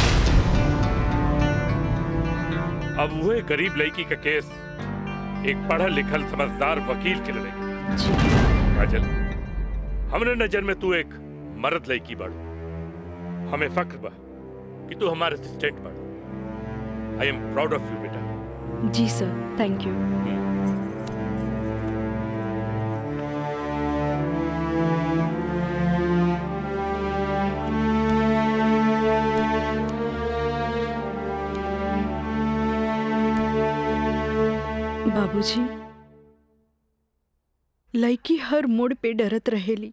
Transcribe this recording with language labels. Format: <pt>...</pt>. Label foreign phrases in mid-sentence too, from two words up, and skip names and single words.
<bho>अब वही गरीब लड़की का केस एक पढ़ा लिखल समझदार वकील के लड़ेगी। काजल, हमरे नजर में तू एक मर्द लड़की बाड़ू। हमें फक्र बा कि तू हमारे असिस्टेंट बाड़ू।</bho> <en>I am proud of you बेटा।</en> <bho>जी सर,</bho> <en>thank you.</en> <bho>बाबूजी, लड़की हर मोड़ पे डरत रहेली।</bho>